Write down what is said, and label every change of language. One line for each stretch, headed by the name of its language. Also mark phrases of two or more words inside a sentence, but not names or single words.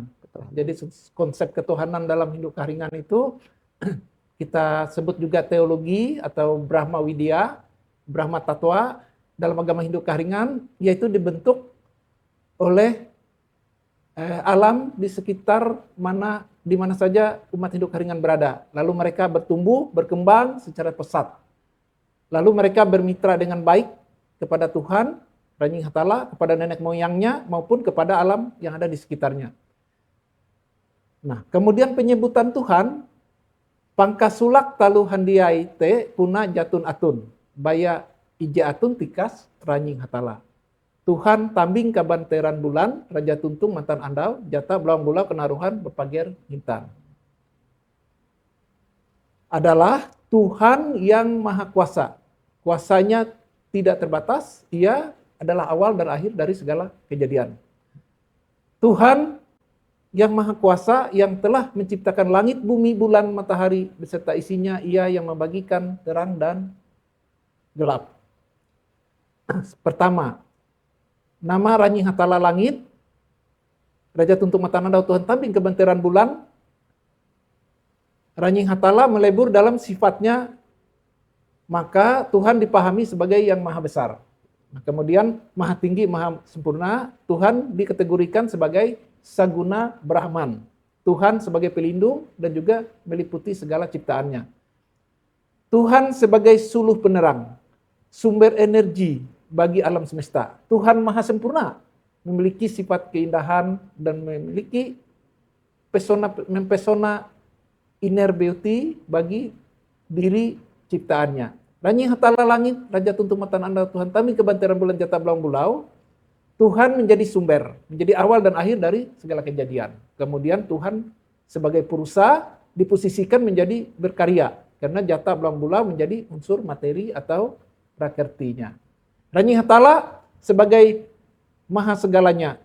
Indonesian: Jadi konsep ketuhanan dalam Hindu Kahringan itu kita sebut juga teologi atau Brahma Widya, Brahma Tatwa dalam agama Hindu Kahringan, yaitu dibentuk oleh alam di sekitar di mana saja umat Hindu Kahringan berada. Lalu mereka bertumbuh, berkembang secara pesat. Lalu mereka bermitra dengan baik kepada Tuhan, Ranying Hatala, kepada nenek moyangnya, maupun kepada alam yang ada di sekitarnya. Nah, kemudian penyebutan Tuhan,
Ngaju: Pangkasulak talu handiai te puna jatun atun, baya ije atun tikas Ranying Hatala. Tuhan tambing kabanteran bulan, Raja Tuntung mantan andau, jata belawang bulau kenaruhan berpager hintan.
Indonesian: Adalah Tuhan yang maha kuasa. Kuasanya tidak terbatas, ia adalah awal dan akhir dari segala kejadian. Tuhan yang maha kuasa, yang telah menciptakan langit, bumi, bulan, matahari, beserta isinya, ia yang membagikan terang dan gelap. Pertama, nama
Ngaju: Ranying Hatala langit, Raja Tuntung Matanandau Tuhan tambing kebenteran bulan.
Indonesian: Ranying Hatala melebur dalam sifatnya, maka Tuhan dipahami sebagai yang maha besar. Nah, kemudian maha tinggi, maha sempurna, Tuhan dikategorikan sebagai Saguna Brahman. Tuhan sebagai pelindung dan juga meliputi segala ciptaannya. Tuhan sebagai suluh penerang, sumber energi bagi alam semesta. Tuhan maha sempurna, memiliki sifat keindahan dan memiliki mempesona
English: inner beauty
Indonesian: bagi diri ciptaannya.
Ngaju: Ranying Hatala langit, Raja Tuntung Matan Andau Tuhan tambing kebanteran bulan jata belawang bulau.
Indonesian: Tuhan menjadi sumber, menjadi awal dan akhir dari segala kejadian. Kemudian Tuhan sebagai perusa diposisikan menjadi berkarya, karena jata belawang bulau menjadi unsur materi atau prakertinya. Ranying Hatala sebagai maha segalanya.